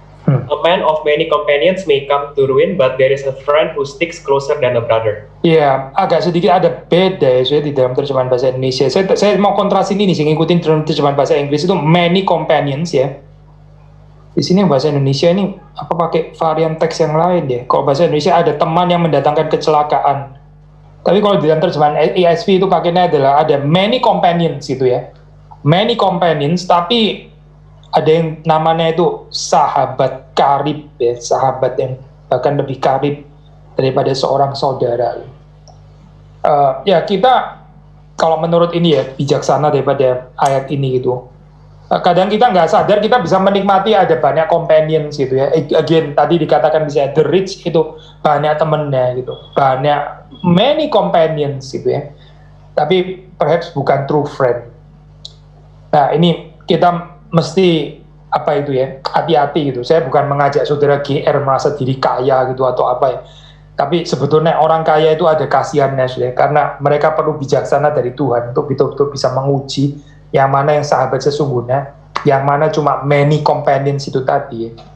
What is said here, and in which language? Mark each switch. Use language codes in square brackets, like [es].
[en] A man of many companions may come to ruin, but there is a friend who sticks closer than a brother. [id] Iya, agak sedikit ada beda ya saya di dalam terjemahan bahasa Indonesia. Saya mau kontrasin ini sih, ngikutin terjemahan bahasa Inggris itu many companions ya. Di sini bahasa Indonesia ini apa pakai varian teks yang lain ya. Kalau bahasa Indonesia ada teman yang mendatangkan kecelakaan. Tapi kalau di dalam terjemahan ESV itu pakainya adalah ada many companions gitu ya. Many companions, tapi ada yang namanya itu sahabat karib ya, sahabat yang bahkan lebih karib daripada seorang saudara. Ya kita kalau menurut ini ya bijaksana daripada ayat ini gitu. Kadang kita nggak sadar kita bisa menikmati ada banyak companions gitu ya. Again tadi dikatakan bisa the rich itu banyak temennya gitu, banyak many companions gitu ya. Tapi perhaps bukan [en] true friend. [id] Nah ini kita mesti apa itu ya, hati-hati gitu. Saya bukan mengajak saudara GR merasa diri kaya gitu atau apa ya. Tapi sebetulnya orang kaya itu ada kasihannya sudah, karena mereka perlu bijaksana dari Tuhan untuk betul-betul bisa menguji yang mana yang sahabat sesungguhnya, yang mana cuma many companions itu tadi ya.